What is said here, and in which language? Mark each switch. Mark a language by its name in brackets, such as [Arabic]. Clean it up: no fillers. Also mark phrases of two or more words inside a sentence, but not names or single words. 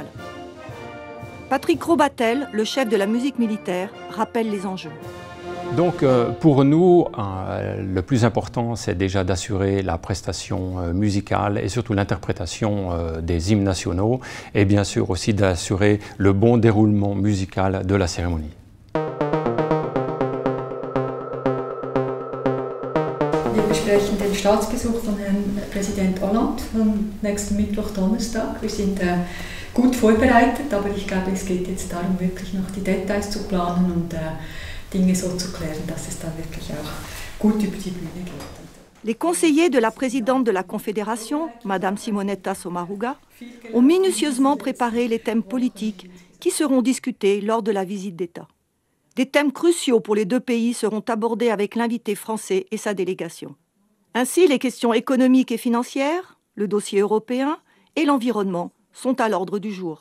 [French] Patrick Robatel, le chef de la musique militaire, rappelle les enjeux. Donc pour nous, le plus important, c'est déjà d'assurer la prestation musicale et surtout l'interprétation des hymnes nationaux et bien sûr aussi d'assurer le bon déroulement musical de la cérémonie. [German] Wir besprechen den Staatsbesuch von Herrn Präsident Hollande am nächsten Mittwoch, Donnerstag. Wir sind gut vorbereitet, aber ich glaube, es geht jetzt darum, wirklich noch die Details zu planen und Dinge so zu klären, dass es dann wirklich auch gut über die Bühne geht. [French] Les conseillers de la présidente de la Confédération, Madame Simonetta Sommaruga, ont minutieusement préparé les thèmes politiques qui seront discutés lors de la visite d'État. Des thèmes cruciaux pour les deux pays seront abordés avec l'invité français et sa délégation. Ainsi, les questions économiques et financières, le dossier européen et l'environnement sont à l'ordre du jour.